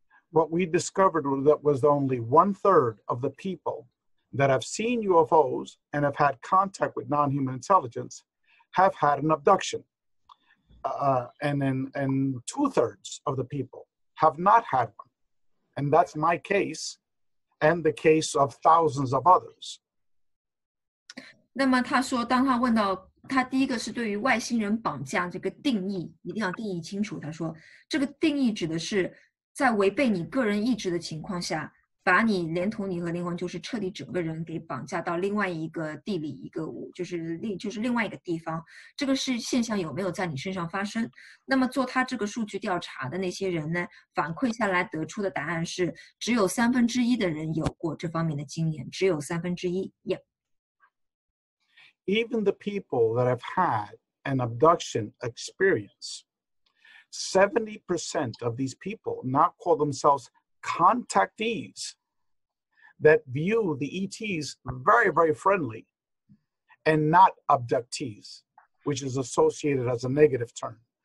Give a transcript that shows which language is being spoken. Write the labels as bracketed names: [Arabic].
[English] What we discovered was only 1/3 of the people that have seen UFOs and have had contact with non-human intelligence have had an abduction. And 2/3 of the people have not had one. And that's my case and the case of thousands of others. [Chinese] 那么他说，当他问到他第一个是对于外星人绑架这个定义，一定要定义清楚。他说，这个定义指的是在违背你个人意志的情况下，把你连同你和灵魂，就是彻底整个人给绑架到另外一个地理一个就是另外一个地方。这个是现象有没有在你身上发生？那么做他这个数据调查的那些人呢，反馈下来得出的答案是，只有1/3的人有过这方面的经验，只有1/3。 [English] Yeah. Even the people that have had an abduction experience, 70% of these people now call themselves contactees that view the ETs very, very friendly and not abductees, which is associated as a negative term.